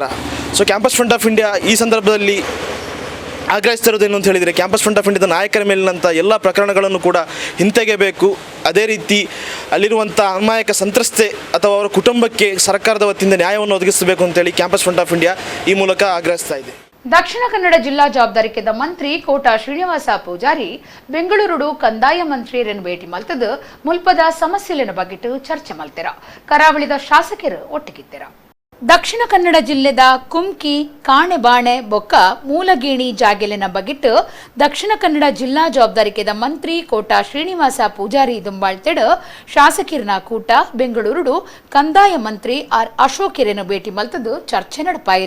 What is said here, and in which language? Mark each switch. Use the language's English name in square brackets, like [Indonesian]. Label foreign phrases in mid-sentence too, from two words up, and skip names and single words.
[Kannada] ಸೊ ಕ್ಯಾಂಪಸ್ ಫ್ರಂಟ್ ಆಫ್ ಇಂಡಿಯಾ ಈ ಸಂದರ್ಭದಲ್ಲಿ ಆಗ್ರಹಿಸ್ತಿರೋದೇನು ಅಂತ ಹೇಳಿದರೆ ಕ್ಯಾಂಪಸ್ ಫ್ರಂಟ್ ಆಫ್ ಇಂಡಿಯಾದ ನಾಯಕರ ಮೇಲಿನಂಥ ಎಲ್ಲ ಪ್ರಕರಣಗಳನ್ನು ಕೂಡ ಹಿಂತೆಗೆಯಬೇಕು. ಅದೇ ರೀತಿ ಅಲ್ಲಿರುವಂಥ ಅಮಾಯಕ ಸಂತ್ರಸ್ತೆ ಅಥವಾ ಅವರ ಕುಟುಂಬಕ್ಕೆ ಸರ್ಕಾರದ ವತಿಯಿಂದ ನ್ಯಾಯವನ್ನು ಒದಗಿಸಬೇಕು ಅಂತೇಳಿ ಕ್ಯಾಂಪಸ್ ಫ್ರಂಟ್ ಆಫ್ ಇಂಡಿಯಾ ಈ ಮೂಲಕ ಆಗ್ರಹಿಸ್ತಾ ಇದೆ. [Tulu] ದಕ್ಷಿಣ ಕನ್ನಡ ಜಿಲ್ಲಾ ಜವಾಬ್ದಾರಿಕೆದ ಮಂತ್ರಿ ಕೋಟಾ ಶ್ರೀನಿವಾಸ ಪೂಜಾರಿ ಬೆಂಗಳೂರು ಕಂದಾಯ ಮಂತ್ರಿಯರನ್ನು ಭೇಟಿ ಮಲ್ತದು ಮುಲ್ಪದ ಸಮಸ್ಯೆಲಿನ ಬಗ್ಗೆಟ್ಟು ಚರ್ಚೆ ಮಲ್ತೆರ. ಕರಾವಳಿದ ಶಾಸಕರು ಒಟ್ಟಿಗಿದ್ದರ. ದಕ್ಷಿಣ ಕನ್ನಡ ಜಿಲ್ಲೆದ ಕುಮ್ಕಿ, ಕಾಣೆಬಾಣೆ ಬೊಕ್ಕ ಮೂಲಗೇಣಿ ಜಾಗೆಲಿನ ಬಗ್ಗೆಟ್ಟು ದಕ್ಷಿಣ ಕನ್ನಡ ಜಿಲ್ಲಾ ಜವಾಬ್ದಾರಿಕೆದ ಮಂತ್ರಿ ಕೋಟಾ ಶ್ರೀನಿವಾಸ ಪೂಜಾರಿ ದುಂಬಾಳ್ತೆಡ್ ಶಾಸಕರನ ಕೂಟ ಬೆಂಗಳೂರು ಕಂದಾಯ ಮಂತ್ರಿ ಆರ್ ಅಶೋಕರನ್ನು ಭೇಟಿ ಮಲ್ತದು ಚರ್ಚೆ ನಡಪಾಯಿರ.